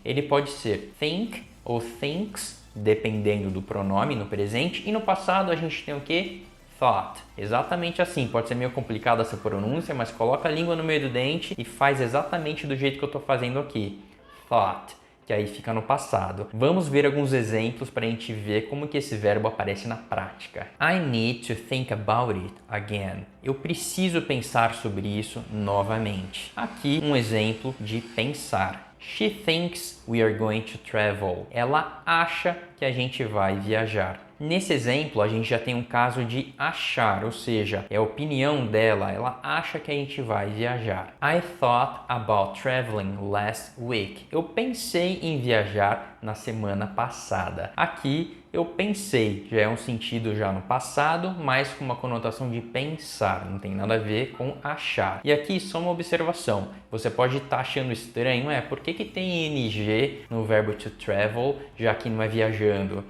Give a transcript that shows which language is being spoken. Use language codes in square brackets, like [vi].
[pt] Ele pode ser think ou thinks, dependendo do pronome no presente, e no passado a gente tem o quê? Thought. Exatamente assim, pode ser meio complicada essa pronúncia, mas coloca a língua no meio do dente e faz exatamente do jeito que eu estou fazendo aqui. Thought, que aí fica no passado. Vamos ver alguns exemplos para a gente ver como que esse verbo aparece na prática. [en] I need to think about it again. [pt] Eu preciso pensar sobre isso novamente. Aqui um exemplo de pensar. [en] She thinks we are going to travel. [pt] Ela acha que a gente vai viajar. Nesse exemplo, a gente já tem um caso de achar, ou seja, é a opinião dela, ela acha que a gente vai viajar. [en] I thought about traveling last week. [pt] Eu pensei em viajar na semana passada. Aqui eu pensei, já é um sentido já no passado, mas com uma conotação de pensar, não tem nada a ver com achar. E aqui só uma observação, você pode estar achando estranho, por que tem ing no verbo to travel, já que não é viajando?